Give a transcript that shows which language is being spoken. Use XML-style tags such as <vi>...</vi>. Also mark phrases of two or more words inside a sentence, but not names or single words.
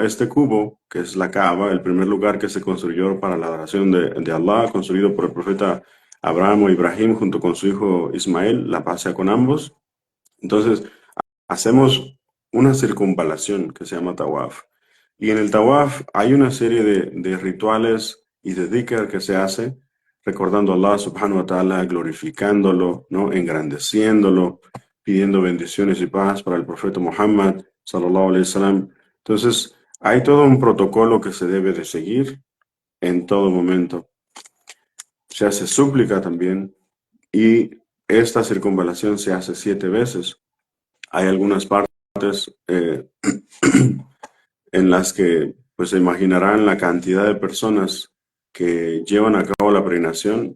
<es>Este cubo, que es la Kaaba, el primer lugar que se construyó para la adoración de Allah, construido por el profeta Abraham o Ibrahim junto con su hijo Ismael, la paz sea con ambos. Entonces, hacemos una circunvalación que se llama tawaf. Y en el tawaf hay una serie de rituales y de dhikr que se hace, recordando a</es> <ar>الله سبحانه وتعالى,</ar> <es>glorificándolo, ¿no? Engrandeciéndolo, pidiendo bendiciones y paz para el profeta Muhammad,</es> <ar>صلى الله عليه وسلم.</ar> <es>Entonces, hay todo un protocolo que se debe de seguir en todo momento. Se hace súplica también y esta circunvalación se hace 7 veces. Hay algunas partes en las que pues se imaginarán la cantidad de personas que llevan a cabo la peregrinación.</es>